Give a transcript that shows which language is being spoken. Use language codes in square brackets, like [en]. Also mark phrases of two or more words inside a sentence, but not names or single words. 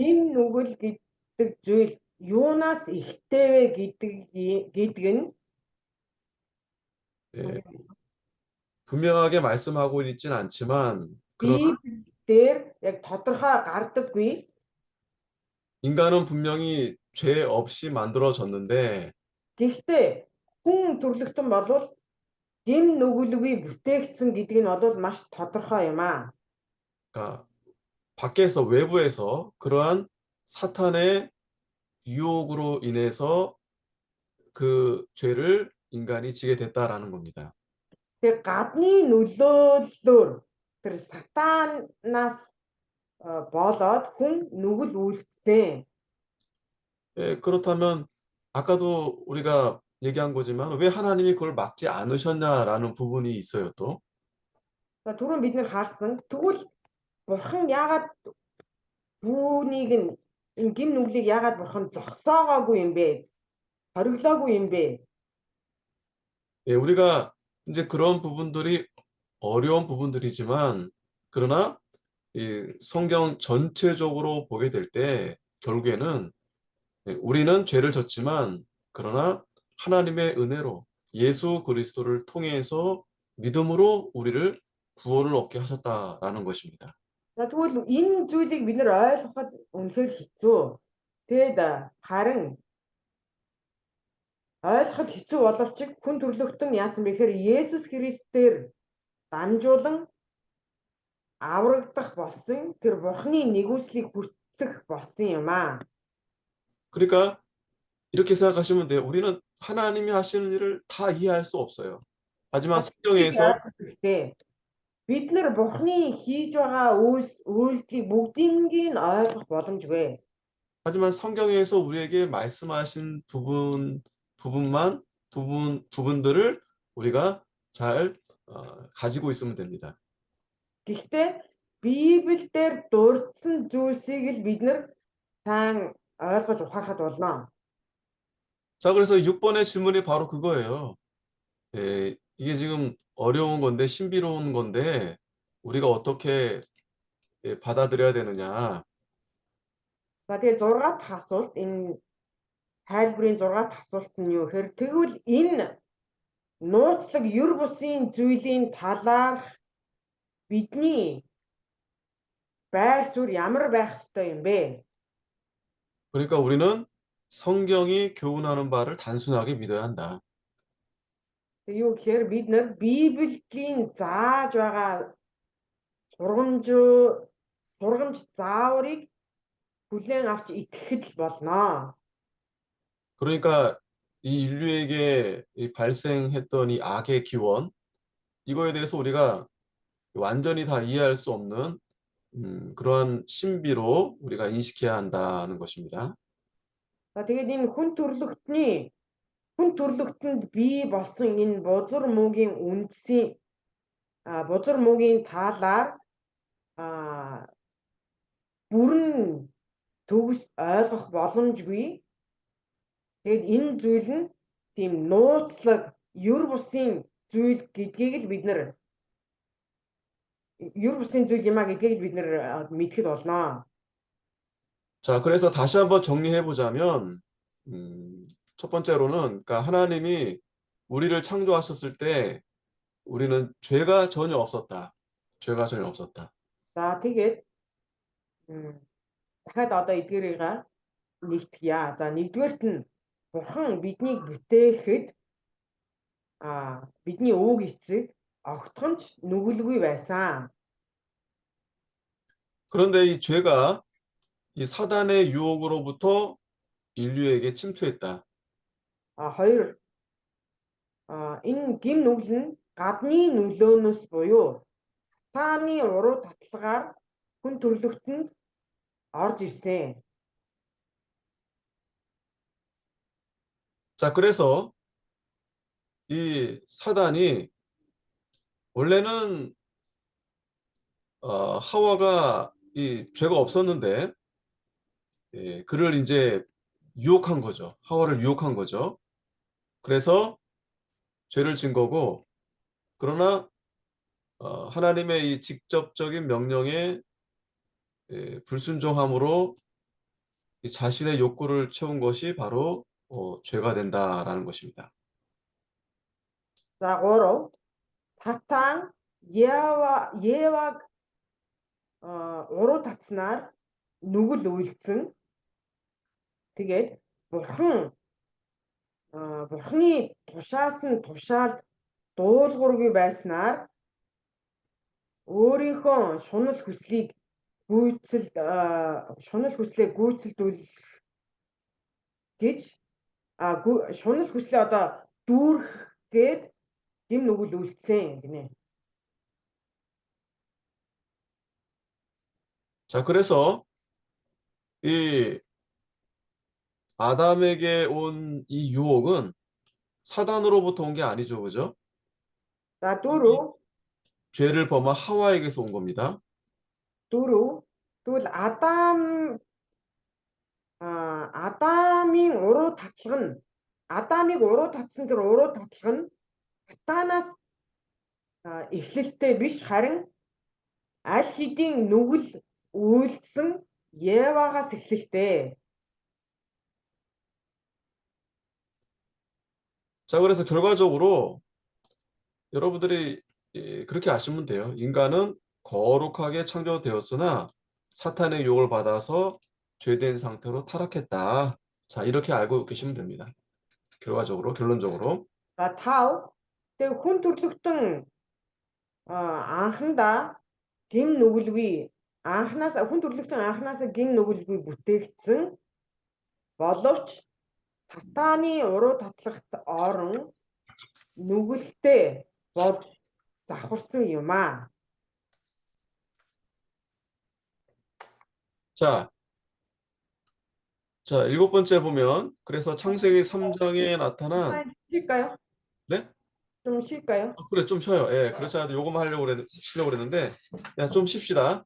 [mn] энэ нүгэл гэдэг зүйл юунаас ихтэйвэ гэдэг нь [ko] 예, 분명하게 말씀하고 있지는 않지만 그러나 [mn] Библиэлд яг тодорхой гардаггүй. [ko] 인간은 분명히 죄 없이 만들어졌는데 [mn] Гэхдээ хүн төрлөختөн болвол гэм нүгэлгүй бүтээгдсэн гэдэг нь бол маш тодорхой юм аа. [ko] 그러니까 밖에서 외부에서 그러한 사탄의 유혹으로 인해서 그 죄를 인간이 지게 됐다라는 겁니다. [mn] Тэгээ гадны нөлөөллөөр тэр сатанаас болоод хүн нүгэл үйлдсэн. [ko] 예, 그렇다면 아까도 우리가 얘기한 거지만 왜 하나님이 그걸 막지 않으셨냐라는 부분이 있어요, 또. [mn] За түрүүн бид нэр харсан. Тэгвэл бурхан яагаад үүнийг энэ гим нүглийг яагаад бурхан зогсоогоогүй юм бэ? Хориглоогүй юм бэ? [ko] 예, 우리가 이제 그런 부분들이 어려운 부분들이지만 그러나 이 성경 전체적으로 보게 될 때 결국에는 우리는 죄를 졌지만 그러나 하나님의 은혜로 예수 그리스도를 통해서 믿음으로 우리를 구원을 얻게 하셨다라는 것입니다. [mn] За тэгвэл энэ зүйлийг бид нэр ойлгоход үнэхээр хэцүү. Тэгэд харин ойлгоход хэцүү боловч хүн төрлөختөн яасан бэ гэхээр Есүс Христээр дамжуулан аврагдах болсон тэр бурхны нэгүслийг хүртэх болсон юм аа. [ko] 그러니까 이렇게 생각하시면 돼요. 우리는 하나님이 하시는 일을 다 이해할 수 없어요. 하지만 성경에서 [mn] бид нар бурхны хийж байгаа үйлдэлийг бүгдийг нь ойлгох боломжгүй. [ko] 하지만 성경에서 우리에게 말씀하신 부분들을 우리가 잘 가지고 있으면 됩니다. [mn] Гэхдээ Библиэлд дурдсан зүйлсийг л бид нар сайн ойлгож ухаарахад болно. [ko] 자, 그래서 6번의 질문이 바로 그거예요. 예, 이게 지금 어려운 건데 신비로운 건데 우리가 어떻게 받아들여야 되느냐. [mn] За тэгээ 6 дахь асуулт энэ тайлбарын 6 дахь асуулт нь юу гэхээр тэгвэл энэ нууцлаг юр бусын зүйлийн талаар бидний байр суурь ямар байх ёстой юм бэ? [ko] 그러니까 우리는 성경이 교훈하는 바를 단순하게 믿어야 한다. [mn] Юу гэхээр бид нар Библийн зааж байгаа сургамж зааврыг хүлээн авч итгэхэд л болно. [ko] 그러니까 이 인류에게 발생했던 이 악의 기원, 이거에 대해서 우리가 완전히 다 이해할 수 없는 그러한 신비로 우리가 인식해야 한다는 것입니다. [mn] За тэгээд энэ хүн төрлөختөнд бий болсон энэ бузар муугийн талаар бүрэн төгс ойлгох боломжгүй. Тэгээд энэ зүйл нь тийм нууцлаг юр бусын зүйл гэдгийг л бид нар мэдхэд болно. [ko] 자, 그래서 다시 한번 정리해 보자면 첫 번째로는 그러니까 하나님이 우리를 창조하셨을 때 우리는 죄가 전혀 없었다. 죄가 전혀 없었다. [mn] За тэгээд дахиад одоо эдгээрийг нэгтгэе. За нэгдүгээрт нь бурхан биднийг бүтээхэд бидний өвөг эцэг огтхонч нүгэлгүй байсан. [ko] 그런데 이 죄가 이 사단의 유혹으로부터 인류에게 침투했다. [mn] Хоёр энэ гим нүгэл нь гадны нөлөөнөөс буюу Сатааны уруу татлагаар хүн төрлөختөнд орж ирсэн. [ko] 자, 그래서 이 사단이 원래는 하와가 이 죄가 없었는데 그를 이제 유혹한 거죠. 하와를 유혹한 거죠. 그래서 죄를 진 거고, 그러나 하나님의 이 직접적인 명령에 불순종함으로 이 자신의 욕구를 채운 것이 바로 죄가 된다라는 것입니다. [mn] За 3 Сатан Еваг уруу татснаар нүгэл үйлдсэн. Тэгээд Бурхны тушаас нь тушаалд дуулуургүй байснаар өөрийнхөө шунал хүслээ гүйцэлдүүлэх гэж шунал хүслээ одоо дүүрэх гээд гим нүгэл үйлдсэн гинэ. [ko] 자, 그래서 이 아담에게 온 이 유혹은 사단으로부터 온 게 아니죠, 그죠? [mn] За 4 [ko] 죄를 범한 하와에게서 온 겁니다. [mn] тэгвэл Адамын уруу татлага нь Адамыг уруу татсан тэр уруу татлага нь Сатанаас эхлэлтэй биш, харин аль хэдийн нүгэл үйлдсэн Евагаас эхлэлтэй. [ko] 자, 그래서 결과적으로 여러분들이 그렇게 아시면 돼요. 인간은 거룩하게 창조되었으나 사탄의 유혹을 받아서 죄된 상태로 타락했다. 자, 이렇게 알고 계시면 됩니다. 결과적으로, 결론적으로. [mn] За 5 тэг хүн төрлөختөн анхандаа гим нүгэлгүй хүн төрлөختөн анханасаа гим нүгэлгүй бүтээгдсэн боловч Сатааны уруу татлагт орон нүгэлтэй болж завхарсан юм аа. [ko] 자, 7번째 보면, 그래서 창세기 3장에 나타난, 쉴까요? 네? 좀 쉴까요? 그래, 좀 쉬어요. 예, 그렇지 않아도 요거만 쉬려고 그랬는데, 야, 좀 쉽시다.